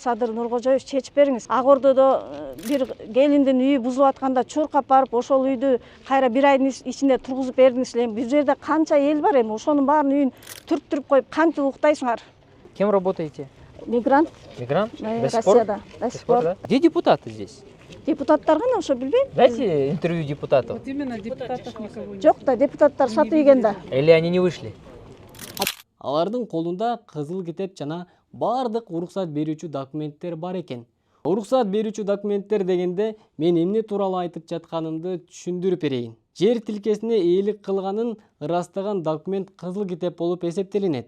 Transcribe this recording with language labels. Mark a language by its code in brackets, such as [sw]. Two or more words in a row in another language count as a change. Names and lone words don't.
[ky] Садыр Нуркожоевич чечип бериңиз. Ак Ордодо бир келиндин үйү бузулуп атканда чуркап барып ошол үйдү кайра бир айдын ичинде тургузуп бердиңиз эле. Бул жерде канча эл бар эми, ошонун баарын үйүн түртүп коюп кантип уктайсыңар? [ru] Кем работаете? Мигрант. Мигрант? [ky] Россияда. [ru] До сих пор. Где депутаты здесь? [ky] Депутаттар гана ошо билбейм. [ru] Дайте интервью депутатов. Вот именно депутатов никого нет. [ky] Жок да, депутаттар сатып ийген да. [ru] Или они не вышли? [ky] Алардын колунда кызыл китеп жана бардык уруксат берүүчү документтер бар экен. Уруксат берүүчү документтер дегенде мен эмне тууралуу айтып жатканымды түшүндүрүп берейин. Жер тилкесине ээлик кылганын ырастаган документ кызыл китеп болуп эсептелинет.